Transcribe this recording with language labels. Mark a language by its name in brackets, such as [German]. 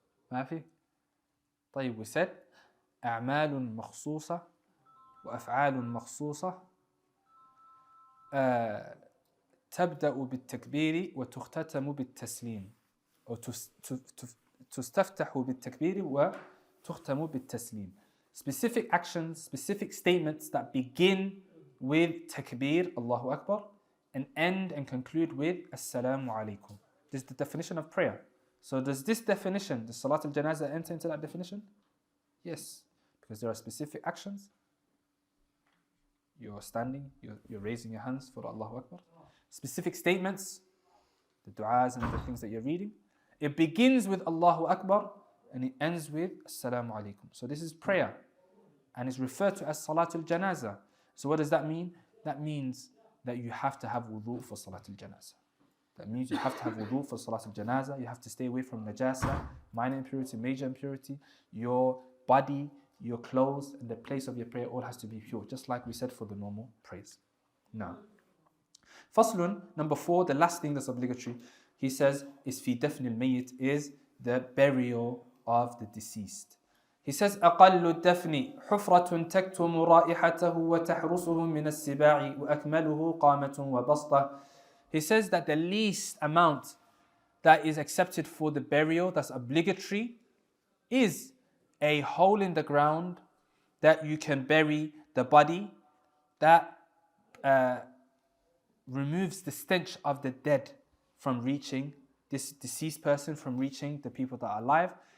[Arabic] ما في؟ طيب, [English] we said [Arabic] أعمال مخصوصة وأفعال مخصوصة تبدأ بالتكبير وتختتم بالتسليم, أو تستفتح بالتكبير وتختم بالتسليم. [English] Specific actions, specific statements that begin with takbir, Allahu Akbar, and end and conclude with Assalamu alaikum. This is the definition of prayer. So does this definition, the Salat al-Janazah, enter into that definition? Yes, because there are specific actions. You're standing, you're raising your hands for Allahu Akbar. Specific statements, the du'as and the things that you're reading. It begins with Allahu Akbar and it ends with Assalamu alaikum. So this is prayer. And it's referred to as Salatul Janazah. So what does that mean? That means that you have to have wudu for Salatul Janazah. That means you have to have wudu for Salatul Janazah. You have to stay away from najasa, minor impurity, major impurity. Your body, your clothes, and the place of your prayer all has to be pure, just like we said for the normal prayers. Now, Faslun, number 4, the last thing that's obligatory, he says, is [Arabic] fi dafn al-mayyit, [English] is the burial of the deceased. He says, [Arabic] أقل الدفن حفرة تكتم رائحته وتحرسه من السباع وأكمله قامة وبسطة. [English] He says that the least amount that is accepted for the burial, that's obligatory, is a hole in the ground that you can bury the body, that removes the stench of the dead from reaching this deceased person, from reaching the people that are alive.